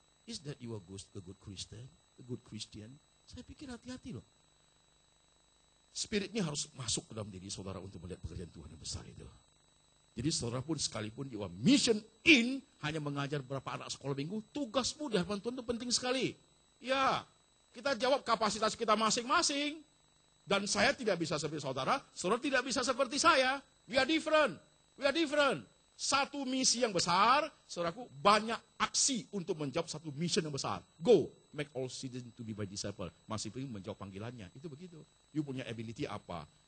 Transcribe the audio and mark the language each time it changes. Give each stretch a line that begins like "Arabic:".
English: Is that you a good Christian? A good Christian?
Indonesian: Saya pikir hati-hati loh. Spiritnya harus masuk ke dalam diri saudara untuk melihat pekerjaan Tuhan yang besar itu. Jadi saudara pun sekalipun
English: you are mission in,
Indonesian: hanya mengajar beberapa anak sekolah minggu, tugasmu di hadapan Tuhan itu penting sekali. Ya, kita jawab kapasitas kita masing-masing. Dan saya tidak bisa seperti saudara tidak bisa seperti saya.
English: We are different.
Indonesian: Satu misi yang besar, saudaraku, banyak aksi untuk menjawab satu mission yang besar.
English: Go, make all citizens to be my disciple.
Indonesian: Masih pengen menjawab panggilannya. Itu begitu. You punya ability apa?